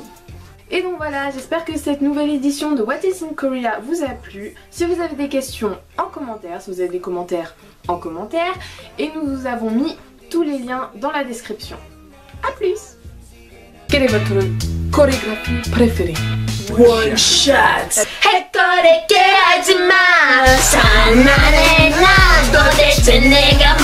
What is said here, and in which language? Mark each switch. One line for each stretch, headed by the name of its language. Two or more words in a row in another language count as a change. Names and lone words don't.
French: Et donc voilà, j'espère que cette nouvelle édition de What is in Korea vous a plu. Si vous avez des questions en commentaire, si vous avez des commentaires en commentaire, et nous vous avons mis tous les liens dans la description. A plus! Quelle est votre chorégraphie préférée?
English: One shot.
Korean: 해거리게 하지마. 산만해 난 도대체 내가